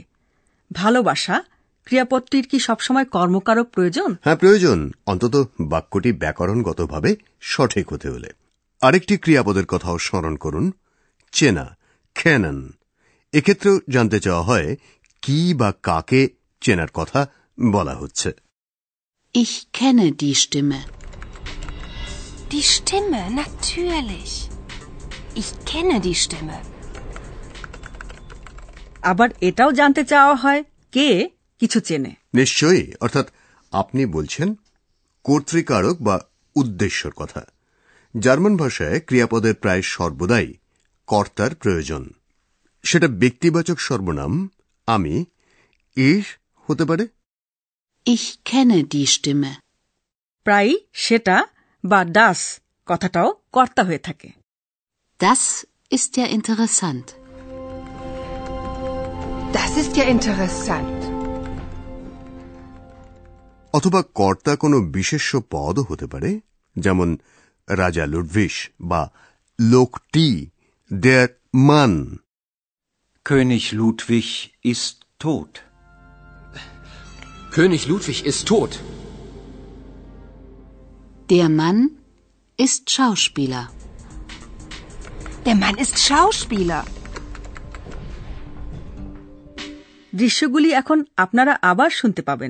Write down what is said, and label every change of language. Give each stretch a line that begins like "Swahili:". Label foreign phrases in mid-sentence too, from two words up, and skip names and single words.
Bangla: ভালোবাসা ক্রিয়াপদটির কি সবসময় কর্মকারক প্রয়োজন? হ্যাঁ, প্রয়োজন, অন্তত বাক্যটি ব্যাকরণগতভাবে সঠিক হতে হলে। আরেকটি ক্রিয়াপদের কথাও স্মরণ করুন, চেনা, কেনেন। এক্ষেত্রেও জানতে চাওয়া হয় কি বা কাকে চেনার কথা বলা হচ্ছে।
German: Ich kenne die Stimme. Die Stimme, natürlich. Ich kenne die Stimme.
Bangla: আবার এটাও জানতে চাওয়া হয় কে কিছু চেনে। নিশ্চয়ই, অর্থাৎ আপনি বলছেন কর্তৃকারক বা উদ্দেশ্যর কথা। জার্মান ভাষায় ক্রিয়াপদের প্রায় সর্বদাই কর্তার প্রয়োজন। সেটা ব্যক্তিবাচক সর্বনাম আমি, ich হতে পারে।
German: Ich kenne die Stimme.
Bangla: প্রায় সেটা বা das কথাটাও কর্তা হয়ে থাকে।
German: Das ist ja interessant. Das ist ja interessant.
Bangla: অথবা কর্তা কোনো বিশেষ্য পদও হতে পারে, যেমন রাজা লুডভিশ বা লোকটি,
German: der Mann. König Ludwig ist tot. König Ludwig ist tot. Der Mann ist Schauspieler. Der Mann ist Schauspieler.
Bangla: দৃশ্যগুলি এখন আপনারা আবার শুনতে পাবেন।